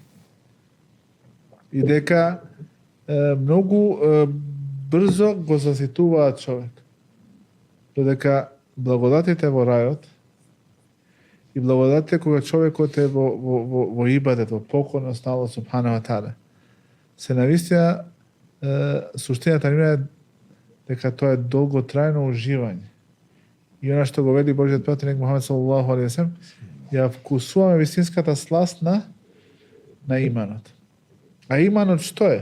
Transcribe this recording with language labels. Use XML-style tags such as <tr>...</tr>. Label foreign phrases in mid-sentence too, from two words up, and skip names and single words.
<mk>И дека многу брзо го заситуваат човек. Додека благодатите во рајот и благодатите кога човекот е во ибадет, во покорност на</mk> <ar>الله سبحانه وتعالى,</ar> <mk>се навистина суштината нивна е дека тоа е долготрајно уживање. И она што го вели Божиот пратеник Мухамед</mk> <ar>صلى الله عليه وسلم,</ar> <mk>ја вкусуваме вистинската сласт на иманот. А иманот што е?</mk>